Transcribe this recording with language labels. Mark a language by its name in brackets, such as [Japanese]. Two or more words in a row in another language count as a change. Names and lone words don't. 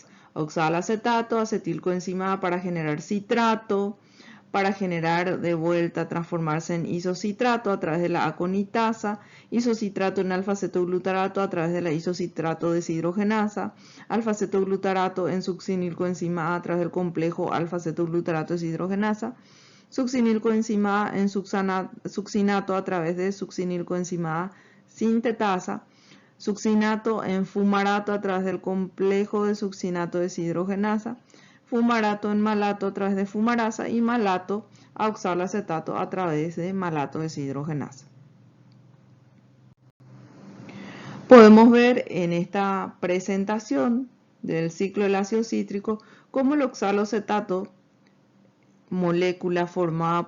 [Spanish] Oxaloacetato, acetilcoenzima A para generar citrato, para generar de vuelta, transformarse en isocitrato a través de la aconitasa, isocitrato en alfa-cetoglutarato a través de la isocitrato deshidrogenasa, alfa-cetoglutarato en succinilcoenzima A través del complejo alfa-cetoglutarato deshidrogenasa, succinilcoenzima A en succinato a través de succinilcoenzima A sintetasa, succinato en fumarato a través del complejo de succinato deshidrogenasa, fumarato en malato a través de fumarasa y malato a oxaloacetato a través de malato deshidrogenasa. Podemos ver en esta presentación del ciclo del ácido cítrico cómo el oxaloacetato, molécula formada